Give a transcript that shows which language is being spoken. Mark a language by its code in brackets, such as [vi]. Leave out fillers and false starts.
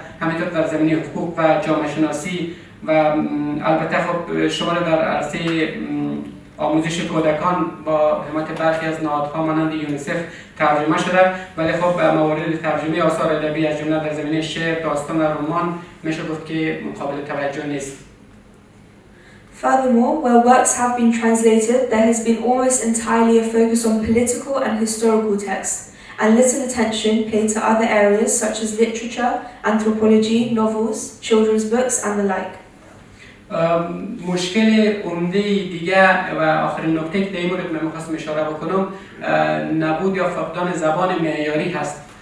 [fa] همینطور در زمینه حقوق و جامعه شناسی و البته خب شمار در عرصه آموزش کودکان با حمایت برخی از نهادها مانند یونیسف ترجمه شده، ولی خب موارد ترجمه آثار ادبی از جمله در زمینه شعر، داستان و رمان میشه گفت که قابل توجه نیست. [en] Furthermore, where works have been translated, there has been almost entirely a focus on political and historical texts, and little attention paid to other areas such as literature, anthropology, novels, children's books, and the like. [fa] مشکل عمده دیگه و آخرین نکته که در این مورد من می‌خواستم اشاره بکنم نبود یا فقدان زبان معیاری هست.